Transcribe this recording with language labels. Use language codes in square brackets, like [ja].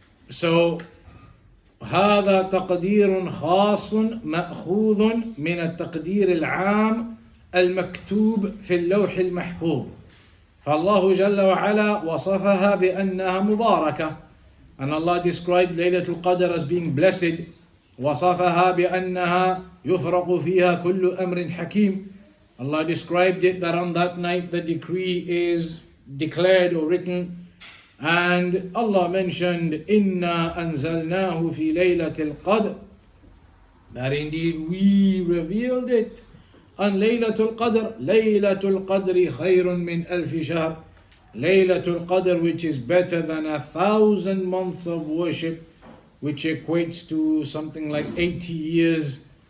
[ar] So هذا تقدير خاص مأخوذ من التقدير العام المكتوب في اللوح المحفوظ. فالله جل وعلا وصفها بأنها مباركة. [en] And Allah described Laylatul Qadr as being blessed. [ar] وصفها بأنها يفرق فيها كل أمر حكيم. [en] Allah described it that on that night the decree is declared or written. And Allah mentioned [ar] إِنَّا أَنزَلْنَاهُ فِي لَيْلَةِ الْقَدْرِ. [en] That indeed we revealed it on Laylatul Qadr. [ar] Laylatul Qadri khayrun min alfi shahr. [en] Laylatul Qadr, which is better than 1,000 months of worship, which equates to something like 80 years.